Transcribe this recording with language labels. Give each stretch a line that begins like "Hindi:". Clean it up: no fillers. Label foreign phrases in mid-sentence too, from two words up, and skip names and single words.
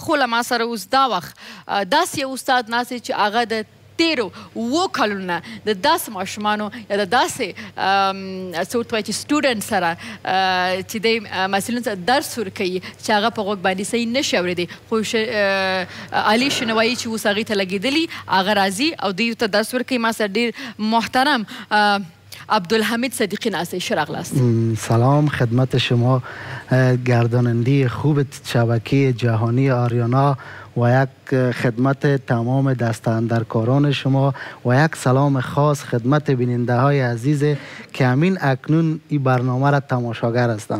Pashto: خو له ما سره اوس دا وخت داسې یو استاد ناست چې هغه د تیرو 7 کلونه د داسې ماشومانو یا د داسې څه ورته وایي چې سټوډنټ سره چې دی محصلینو سره درس ورکوي چې هغه په غوږ باندې صحیح نشي اورېدی خو علي شنوایي چې اوس هغې ته لګېدلي هغه راځي او دوی ته درس ورکوي ما سره ډېر محترم عبدالحمید صدیقی ناصری شراغلاست.
Persian: سلام خدمت شما گرداننده خوب شبکه جهانی آریانا و یک خدمت تمام دستاندرکاران شما و یک سلام خاص خدمت بیننده های عزیز که همین اکنون این برنامه را تماشاگر هستند.